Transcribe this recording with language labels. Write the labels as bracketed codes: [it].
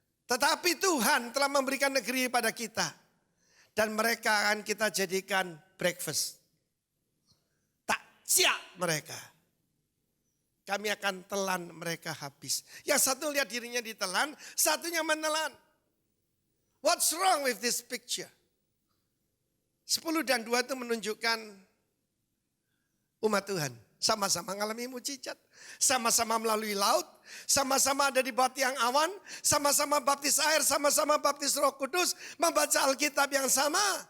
[id] Tetapi Tuhan telah memberikan negeri pada kita. Dan mereka akan kita jadikan breakfast. Takjil mereka. Kami akan telan mereka habis. Yang satu lihat dirinya ditelan, satunya menelan. [en] What's wrong with this picture? [id] 10 dan 2 itu menunjukkan umat Tuhan. Sama-sama mengalami mujizat. Sama-sama melalui laut. Sama-sama ada di bawah tiang awan. Sama-sama baptis air. Sama-sama baptis Roh Kudus. Membaca Alkitab yang sama.